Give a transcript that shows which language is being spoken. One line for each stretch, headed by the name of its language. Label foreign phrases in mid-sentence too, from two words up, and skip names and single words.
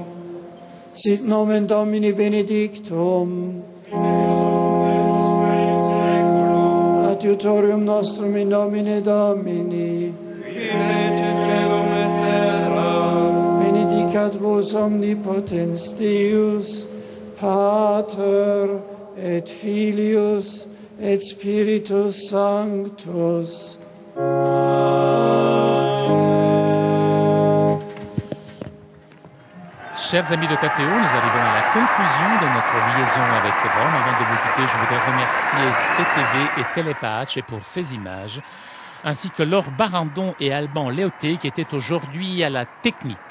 Latin: Sit nomen Domini benedictum, adiutorium nostrum in nomine Domini, benedicat vos omnipotens Deus, Pater et Filius et Spiritus Sanctus.
French: Chers amis de KTO, nous arrivons à la conclusion de notre liaison avec Rome. Avant de vous quitter, je voudrais remercier CTV et Télépatch pour ces images, ainsi que Laure Barandon et Alban Léoté qui étaient aujourd'hui à la technique.